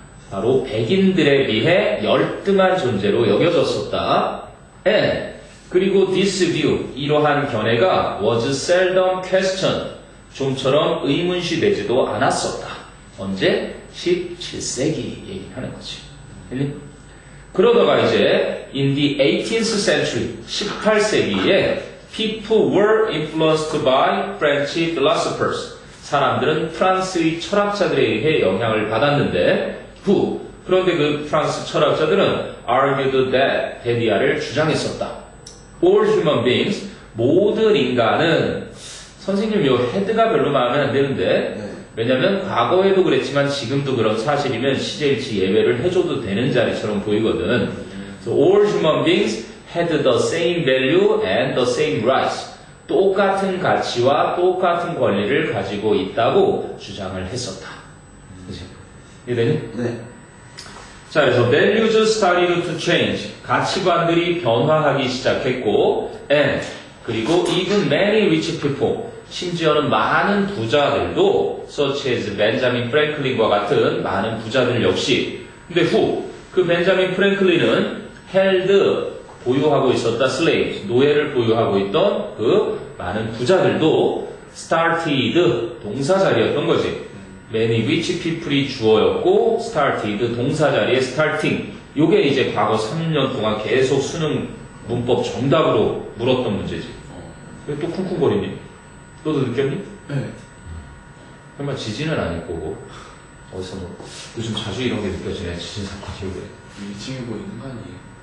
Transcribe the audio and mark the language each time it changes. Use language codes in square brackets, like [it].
[ko] 바로 백인들에 비해 열등한 존재로 여겨졌었다. 그리고 [en] this view, [ko] 이러한 견해가 [en] was seldom questioned, [ko] 좀처럼 의문시되지도 않았었다. 언제? 17세기 얘기하는 거지. 그러다가 이제 [en] in the 18th century, [ko] 18세기에 [en] people were influenced by French philosophers. [ko] 사람들은 프랑스의 철학자들에 의해 영향을 받았는데 그런데 그 프랑스 철학자들은 [en] argued that [ko] 데디아를 주장했었다. [en] All human beings, [ko] 모든 인간은 선생님 요 헤드가 별로 마음에 안 드는데 네. 왜냐면 과거에도 그랬지만 지금도 그런 사실이면 시제일치 예외를 해줘도 되는 자리처럼 보이거든. [en] So all human beings had the same value and the same rights. [ko] 똑같은 가치와 똑같은 권리를 가지고 있다고 주장을 했었다. 그치? 이해되니? 네. 자, 그래서 [en] values started to change. [ko] 가치관들이 변화하기 시작했고, and 그리고 [en] even many rich people, [ko] 심지어는 많은 부자들도, [en] such as [ko] 벤자민 프랭클린과 같은 많은 부자들 역시. 근데 그 벤자민 프랭클린은 [en] held [ko] 보유하고 있었다 [en] slaves, [ko] 노예를 보유하고 있던 그 많은 부자들도 [en] started [ko] 동사 자리였던 거지. [en] many rich people [ko] 이 주어였고 [en] started [ko] 동사 자리에 starting. 요게 이제 과거 3년 동안 계속 수능 문법 정답으로 물었던 문제지. 왜 또 쿵쿵거리니? 너도 느꼈니? 네. 설마 지진은 아닐 거고 어디서 뭐 요즘 자주 이런 게 느껴지네. 지진 사건 이후에. 위층에 보이는 거 아니에요?